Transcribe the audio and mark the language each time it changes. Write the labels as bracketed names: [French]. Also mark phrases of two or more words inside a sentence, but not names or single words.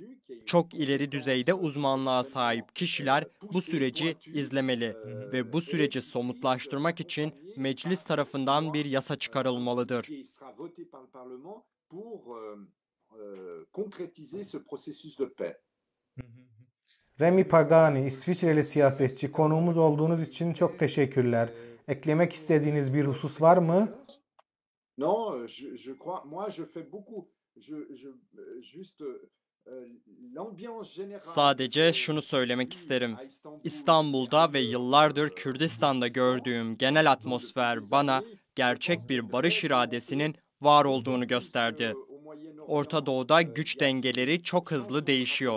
[Turkish] Çok ileri düzeyde uzmanlığa sahip kişiler bu süreci izlemeli ve bu süreci somutlaştırmak için meclis tarafından bir yasa çıkarılmalıdır. Remy Pagani, İsviçreli siyasetçi, konuğumuz olduğunuz için çok teşekkürler. Eklemek istediğiniz bir husus var mı? [French] Non, je crois, moi je fais beaucoup, juste [Turkish] Sadece şunu söylemek isterim. İstanbul'da ve yıllardır Kürdistan'da gördüğüm genel atmosfer bana gerçek bir barış iradesinin var olduğunu gösterdi. Orta Doğu'da güç dengeleri çok hızlı değişiyor.